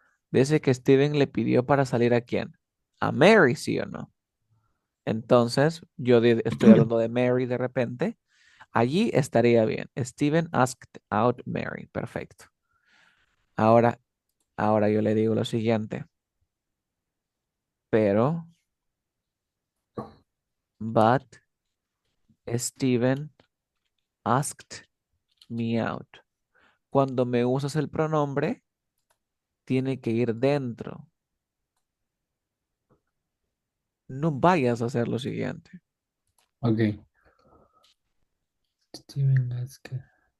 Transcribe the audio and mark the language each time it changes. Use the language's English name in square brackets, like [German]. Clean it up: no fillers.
[Spanish] Dice que Steven le pidió para salir a quién? A Mary, ¿sí o no? Entonces, estoy hablando de Mary de repente. Allí estaría bien. [English] Steven asked out Mary. [Spanish] Perfecto. Ahora, ahora yo le digo lo siguiente. Pero, [English] but Steven asked me out. [Spanish] Cuando me usas el pronombre, tiene que ir dentro. No vayas a hacer lo siguiente. [English] Okay. Steven Lasca.